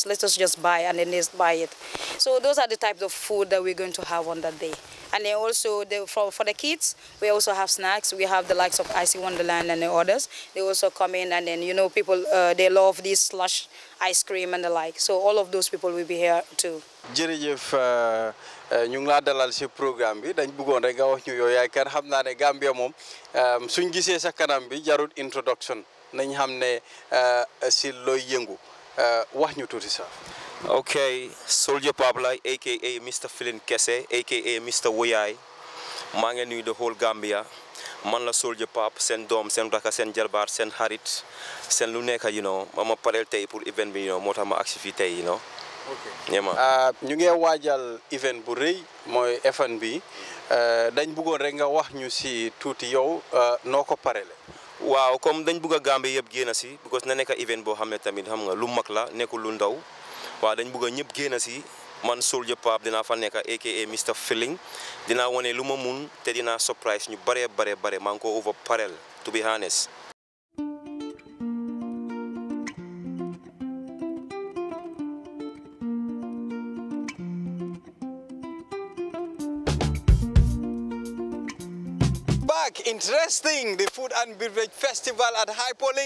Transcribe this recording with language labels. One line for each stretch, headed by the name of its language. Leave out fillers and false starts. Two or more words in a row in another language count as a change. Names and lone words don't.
English: Let us just buy, and then they buy it. So those are the types of food that we're going to have on that day. And then also for the kids, we also have snacks. We have the likes of Icy Wonderland and the others. They also come in, and then, you know, people, they love this slush ice cream and the like. So all of those people will be here too.
Wolof: Jërëjëf ñu ngi laa dalal ci programme bi dañ bëggoon rek nga wax ñu yow yaay kan. Xam naa ne Gambia moom suñ gisee sa kanam bi jarut introduction nañ xam ne ci looy yëngu wax ñu tuuti sax.
English: Okay, Soldier Pabla, aka Mr. Philin Kesse, aka Mr. Woyai.
Wolof: maa ngi nuyu
English: the whole Gambia.
Wolof: Man la Soldier Pap, sen doom, sen raka, sen jalbaar, sen xarit, sen lu nekk,
English: you know,
Wolof: ma parel tey pour event bi,
English: you know,
Wolof: moo tax ma agsi fii tey,
English: you know. Okay. Yeah, man.
Wolof: ñu ngi waajal event bu rëy mooy F&B dañ bëggoon rek nga wax ñu ci tuuti yow noo ko parele. waaw comme dañ bëgg a Gambie yëpp génn si because na nekk event boo xam ne tamit xam nga lu mag la nekkul lu ndaw waaw dañ bëgg a ñëpp génn si man Soldier Pap dinaa fa nekk aka Mr Feeling dinaa wane lu ma mun te dinaa surprise ñu bare maa ngi ko over parel
English: to be honest. Interesting, the Food and Beverage Festival at Hyperlink.